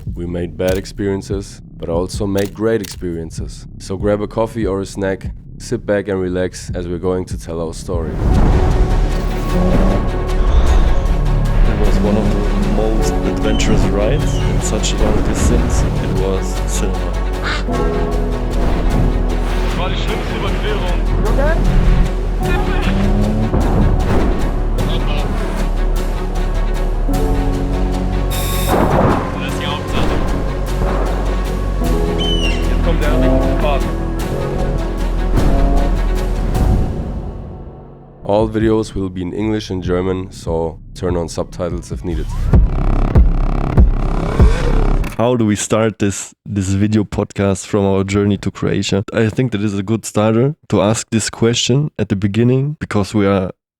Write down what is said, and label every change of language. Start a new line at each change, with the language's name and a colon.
English: We made bad experiences, but also made great experiences. So grab a coffee or a snack, sit back and relax as we're going to tell our story. It was one of the most adventurous rides in such a long distance. It was cinema.
German: Das war die schlimmste Überquerung. Das ist die Hauptsache. Jetzt kommt der richtige Part.
English: All videos will be in English and German, so turn on subtitles if needed. How do we start this video podcast from our journey to Croatia? I think that is a good starter to ask this question at the beginning because we are